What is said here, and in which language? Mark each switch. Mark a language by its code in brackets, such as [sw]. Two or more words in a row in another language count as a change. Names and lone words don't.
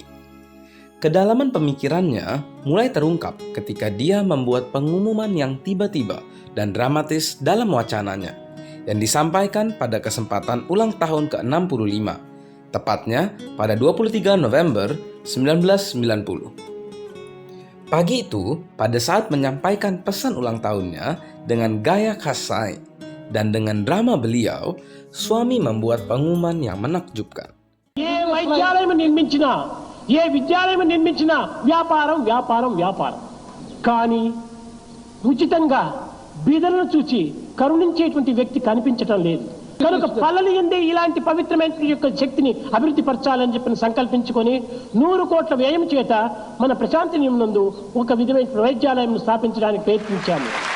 [id] Kedalaman pemikirannya mulai terungkap ketika dia membuat pengumuman yang tiba-tiba dan dramatis dalam wacananya yang disampaikan pada kesempatan ulang tahun ke-65, tepatnya pada 23 November 1990. Pagi itu, pada saat menyampaikan pesan ulang tahunnya dengan gaya khas Sai dan dengan drama beliau, suami membuat pengumuman yang menakjubkan. [te] ఏ వైద్యాలయం నిర్మించినా ఏ విద్యాలయం నిర్మించినా వ్యాపారం వ్యాపారం వ్యాపారం కానీ ఉచితంగా బీదలను చూచి కరుణించేటువంటి వ్యక్తి కనిపించటం లేదు కనుక పల్లెలు ఎందే ఇలాంటి పవిత్రమైన యొక్క శక్తిని అభివృద్ధి పరచాలని చెప్పి సంకల్పించుకొని 100 కోట్ల వ్యయం చేత మన ప్రశాంతి నందు ఒక విధమైన వైద్యాలయం స్థాపించడానికి ప్రయత్నించాము.